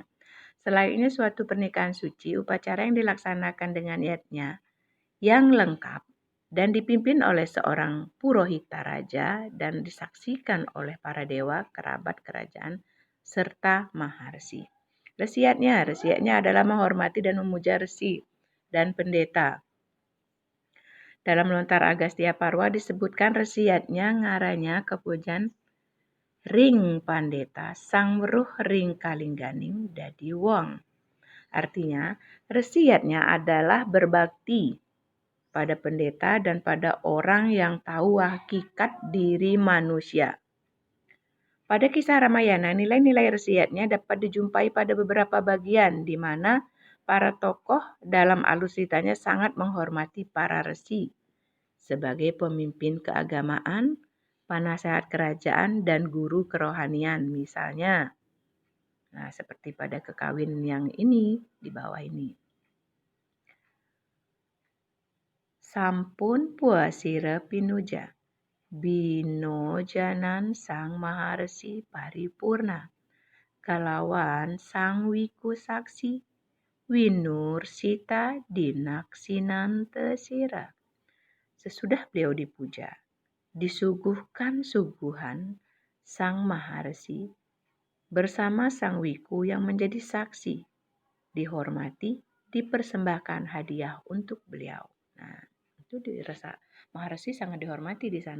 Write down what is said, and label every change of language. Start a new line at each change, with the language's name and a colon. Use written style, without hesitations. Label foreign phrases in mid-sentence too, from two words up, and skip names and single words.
Indonesian: Selainnya suatu pernikahan suci, upacara yang dilaksanakan dengan niatnya yang lengkap dan dipimpin oleh seorang Purohita Raja dan disaksikan oleh para dewa, kerabat kerajaan, serta maharsi. Resiatnya adalah menghormati dan memuja resi dan pendeta. Dalam Lontar Agastya Parwa disebutkan resiatnya
Kawi: ngaranya kepujan Ring Pandeta Sang Weruh Ring Kalingganing Dadi Wong.
Indonesian: Artinya, resiatnya adalah berbakti pada pendeta dan pada orang yang tahu hakikat diri manusia. Pada kisah Ramayana, nilai-nilai resiatnya dapat dijumpai pada beberapa bagian di mana para tokoh dalam alur ceritanya sangat menghormati para resi sebagai pemimpin keagamaan, penasehat kerajaan, dan guru kerohanian misalnya. Nah, seperti pada Kekawin yang ini, di bawah ini.
Kawi: Sampun puasira pinuja, binojanan sang maharsi paripurna, kalawan sang wiku saksi, winur sita dinaksinante sira.
Indonesian: Sesudah beliau dipuja, disuguhkan suguhan sang maharsi bersama sang wiku yang menjadi saksi, dihormati, dipersembahkan hadiah untuk beliau. Nah, itu dirasa maharsi sangat dihormati di sana.